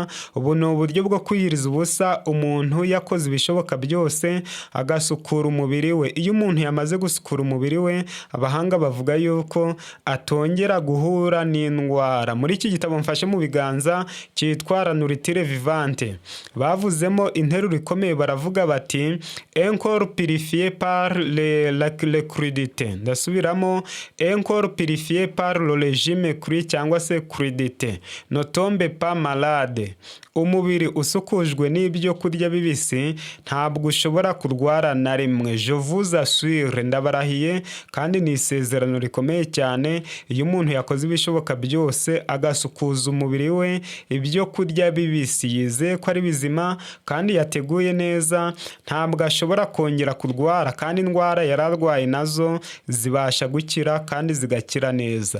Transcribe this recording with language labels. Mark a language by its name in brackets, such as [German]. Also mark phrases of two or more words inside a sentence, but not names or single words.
[Kinyarwanda] Ubu ni uburyo bwo kwiyiriza ubusa umuntu yakoze ibishoboka byose agasukura umubiri we. Iyo umuntu yamaze gusukura umubiri we, abahanga bavuga yuko atongera guhura n'indwara. Muri iki gitabo mfashe mu biganza cyitwa La Nourriture Vivante, bavuzemo interuro ikomeye, baravuga bati [French] un corps purifié par le crudité. Ndasubiramo, un corps purifié par le régime cru [Kinyarwanda] cyangwa se [French] crudité ne tombe pas malade. [Kinyarwanda] Umubiri usukujwe n'ibyo kurya bibisi ntabwo ushobora kurwara na rimwe. [French] Je vous assure, [Kinyarwanda] ndabarahiye kandi ni isezerano rikomeye cyane. Iyo umuntu yakoze ibishoboka byose agasukuza umubiri we ibyo kurya bibisi, yizeye ko ari bizima kandi yateguye neza, ntabwo ashobora kongera kurwara, kandi indwara yararwaye nazo zibasha gukira kandi zigakira neza.